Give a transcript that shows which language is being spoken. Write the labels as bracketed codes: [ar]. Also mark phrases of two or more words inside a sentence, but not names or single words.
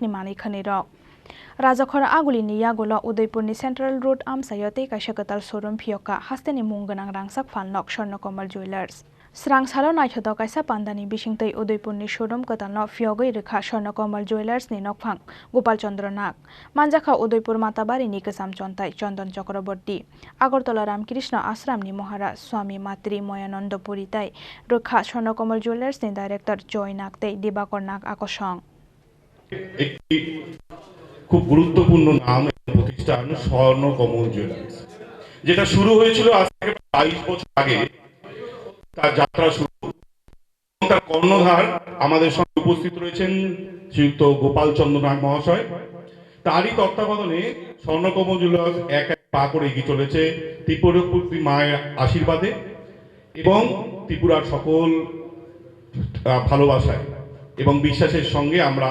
[trp] ni manui khani rok Rwjakha agulini yagulo Udaipurni Central Road Amchaio te kaisa Kwtal Showroom Phiyogka hasteni munggonang rangsak phalnok Swarnakamal Jewelers Srangsalo naithodo kaisa pandani bisingtwi Udaipurni Showroom Kwtal no Phiyogwi Rwjakha Swarnakamal Jewelers ni nokphang Gopal Chandra Nag Manjakha Udaipur Matabari ni Kwcham Chontai Chandan Chakraborty Agartala Ramkrishna Ashram ni Maharaj Swami Matri Moyananda Puri tai Rwjakha Swarnakamal Jewelers ni Director Joy Nag tei Dibakar Nag akosong [bn] খুব গুরুত্বপূর্ণ নাম প্রতিষ্ঠান স্বর্ণকমল জুয়েলার্স যেটা শুরু হয়েছিল আজ থেকে 22 বছর আগে তার যাত্রা শুরু তার কর্ণধার আমাদের সঙ্গে উপস্থিত রয়েছেন শ্রীযুক্ত গোপাল চন্দ্র নাগ মহাশয় তারই তত্ত্বাবধানে স্বর্ণকমল জুয়েলার্স এক এক পা করে এগিয়ে চলেছে ত্রিপুরাপুত্রী মায়ের আশীর্বাদে এবং ত্রিপুরার সকল ভালোবাসায় এবং বিশ্বাসের সঙ্গে আমরা